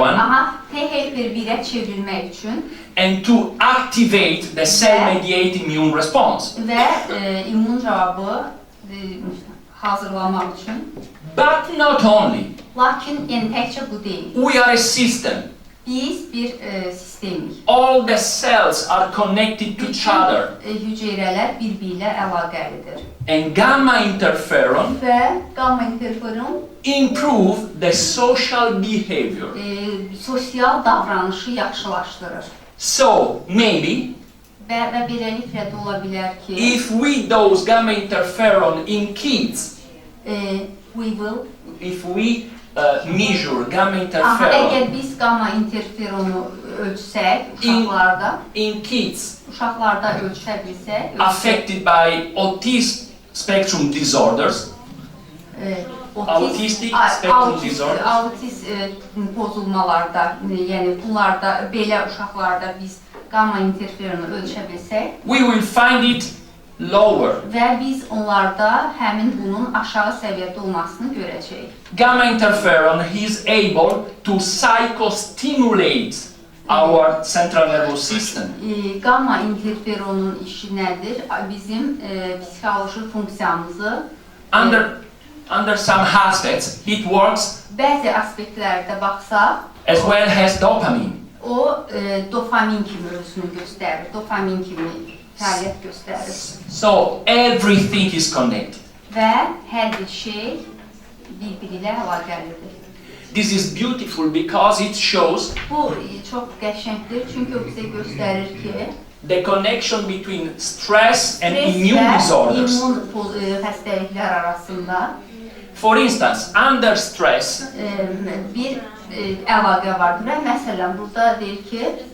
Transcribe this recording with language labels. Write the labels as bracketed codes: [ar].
[az] Aha, T helper 1'ə çevrilmək üçün [en] and to activate the cell-mediated immune response. [az] və immun cavabı hazırlamaq üçün. [en] But not only. [az] Lakin yəni təkcə bu deyil. [en] We are a system. [az] Biz bir sistemik. [en] All the cells are connected to each other. [az] Hüceyrələr bir-birlə əlaqəlidir. [en] And gamma interferon [az] Və gamma interferon [en] improve the social behavior. [az] Sosial davranışı yaxşılaşdırır. [en] So, maybe, [az] Və beləliklə də ola bilər ki, [en] if we dose gamma interferon in kids, if we measure gamma interferon [az] əgər biz gamma interferonu ölçsək uşaqlarda, [en] in kids [az] uşaqlarda ölçə bilsək, [en] affected by autism spectrum disorders, autistic spectrum disorders, [az] autist pozulmalarda, yəni bunlarda, belə uşaqlarda biz gamma interferonu ölçə bilsək, [en] we will find it lower. [az] və biz onlarda həmin bunun aşağı səviyyədə olmasını görəcəyik. [en] Gamma interferon is able to psychostimulate our central nervous system. [az] Gamma interferonun işi nədir? Bizim psixoloji funksiyamızı [en] under some aspects, it works [az] Bəzi aspektlərdə baxsaq, [en] as well as dopamine. [az] o dopamin kimi özünü göstərir, dopamin kimi fəaliyyət göstərir. [en] So everything is connected. [az] Və hər bir şey bir-biri ilə əlaqəlidir. [en] This is beautiful because it shows [az] Bu çox qəşəngdir, çünki o bizə göstərir ki, [en] the connection between stress and [az] stres [en] immune [az] və [en] disorders. [az] immun xəstəliklər arasında [en] For instance, under stress, [az] bir əlaqə vardır və məsələn, burada deyir ki,